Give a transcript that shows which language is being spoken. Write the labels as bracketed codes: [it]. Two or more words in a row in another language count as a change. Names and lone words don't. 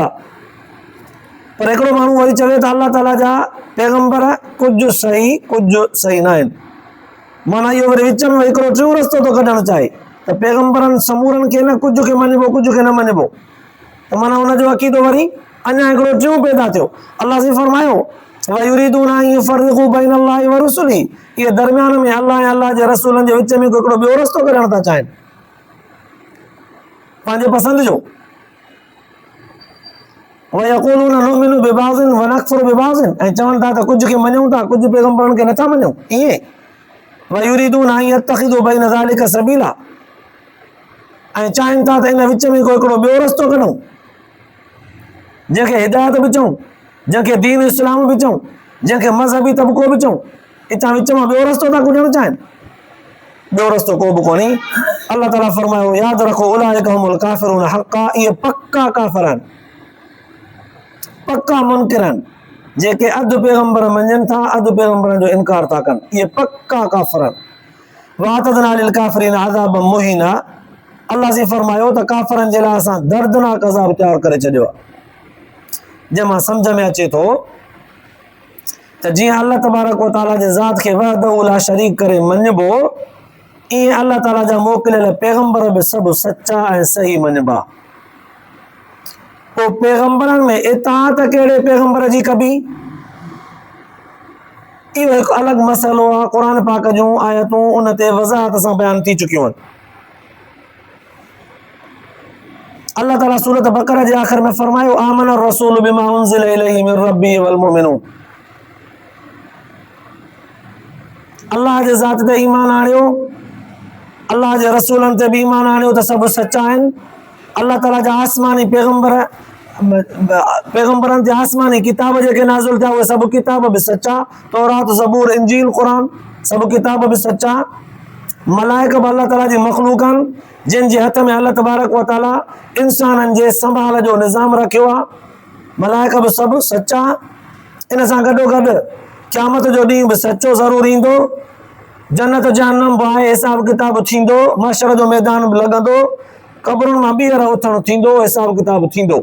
[sd] पर हिकिड़ो माण्हू वरी चवे त अल्लाह ताला जा पैगंबर कुझु सही, कुझु सही न आहिनि। माना इहो वरी विच में हिकिड़ो टियों रस्तो थो कढणु चाहे त पैगंबरनि समूरनि खे न कुझु खे मञिबो, कुझु खे न मञिबो, त माना हुनजो अक़ीदो वरी अञा हिकिड़ो टियों पैदा थियो। [ar] अल्लाह से फरमायो ويريدون أن يفرقوا بين الله ورسله, [sd] इहे दरमियान में अल्लाह ऐं अल्लाह जे रसूलनि जे विच में हिकिड़ो ॿियो रस्तो कढणु था चाहिनि पंहिंजे पसंदि जो। [ar] ويقولون نؤمن ببعض ونكفر ببعض, [sd] ऐं चवनि था त कुझु खे मञूं था, कुझु पैगंबरनि खे नथा मञूं। [ar] ईअं ويريدون أن يتخذوا بين ذلك سبيلا, [sd] ऐं चाहिनि था त इन विच में को हिकिड़ो ॿियो रस्तो कढूं, जंहिंखे हिदायत बि चऊं, जंहिंखे दीन इस्लाम बि चऊं, जंहिंखे मज़हबी तबिको बि चऊं, हितां विच मां ॿियो रस्तो था कढणु चाहिनि। ॿियो रस्तो को बि कोन्हे। अल्लाह ताला फरमायो यादि रखो [ar] أولئك هم الكافرون حقا, [sd] इहे पक्का काफ़िर आहिनि, पक्का मुनकिर आहिनि, जेके अधु पैगंबर मञनि था, अधु पैगंबरनि जो इनकार था कनि, इहे पक्का काफ़िर आहिनि। [ar] وأعتدنا للكافرين عذابا مهينا, [sd] अल्लाह से फरमायो त काफ़िरनि जे लाइ असां दर्दनाक अज़ाब तयारु करे छॾियो आहे। जंहिंमां सम्झ में अचे थो त जीअं [ar] الله تبارك وتعالى [sd] जे ज़ात खे [ar] وحده لا شريك [sd] करे मञिबो, ईअं अल्लाह ताला जा मोकिलियल पैगंबर बि सभु सचा ऐं सही मञिबा। पोइ पैगंबरनि में इताअत कहिड़े पैगंबर जी कबी, इहो हिकु अलॻि मसइलो आहे। क़ुर पाक जूं आयतूं उन ते वज़ाहत सां बयान थी चुकियूं आहिनि। अल्लाह ताला सूरत बकरा जे आख़िर में फरमायो [ar] آمن الرسول بما أنزل إليه من ربه والمؤمنون, [sd] अल्लाह जे ज़ात ते ईमान आणियो, अल्लाह जे रसूलनि ते बि ईमान आणियो त सभु सचा आहिनि। अल्लाह ताला जा आसमानी पैगंबरनि ते आसमानी किताब जेके नाज़िल थिया उहे सभु किताब बि सचा, तौरात ज़बूर इंजील क़ुरान सभु किताब बि सचा। मलाइक बि अल्लाह ताला जी मख़लूक आहिनि, जिन जे हथ में [ar] الله تبارك وتعالى [sd] इंसाननि जे संभाल जो निज़ाम रखियो आहे। मलाइक बि सभु सचा। इन सां गॾोगॾु क़यामत जो ॾींहुं बि सचो ज़रूरु ईंदो, जन्नत जहन्नम बि आहे, हिसाब किताब थींदो, महशर जो मैदान बि लॻंदो, क़बरुनि मां ॿीहर उथणु थींदो, हिसाब किताब थींदो।